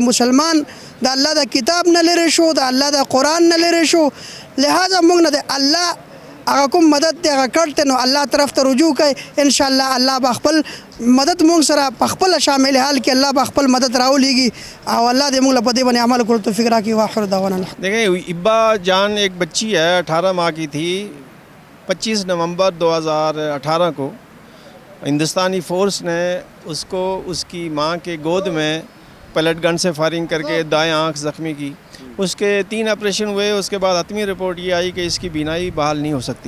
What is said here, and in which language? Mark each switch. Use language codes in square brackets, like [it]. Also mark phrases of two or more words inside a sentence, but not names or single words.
[ps] مسلمان د الله د کتاب نه لرې شو، د الله د قرآن نه لرې شو، لہٰذا موږ نه د الله هغه کوم مدد دی هغه کټ دی، نو الله طرف ته رجوع کوئ. انشاءالله الله به خپل مدد موږ سره په خپله شامل حال کې الله به خپل مدد راولېږي، او الله دې موږ له په دې باندې عمل کولو توفیق راکړي. [ar] واخر دعوانا. [ur] دیکھیں ہبا جان ایک بچی ہے، 18 ماہ کی تھی۔ 25 نومبر 2018 کو ہندوستانی فورس نے اس کو اس کی ماں کے گود میں پیلٹ گن سے فائرنگ کر کے دائیں آنکھ زخمی کی۔ اس کے 3 آپریشن ہوئے، اس کے بعد حتمی رپورٹ یہ آئی کہ اس کی بینائی بحال نہیں ہو سکتی۔